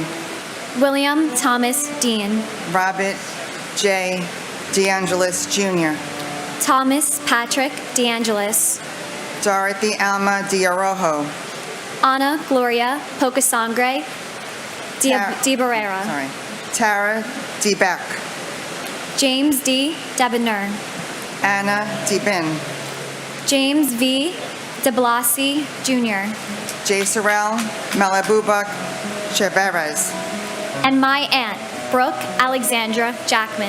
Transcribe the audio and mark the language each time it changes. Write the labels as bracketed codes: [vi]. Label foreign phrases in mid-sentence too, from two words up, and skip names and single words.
[en] William Thomas Dean, Robert J. DeAngelis Jr., Thomas Patrick DeAngelis, Dorothy Alma Diarojo, Ana Gloria Pocasangre Di Barrera, Tara D. Beck, James D. Debonair, Anna D. Bin, James V. de Blasi Jr., J. Sorrell Malabubak Cheverez, and my aunt, Brooke Alexandra Jackman.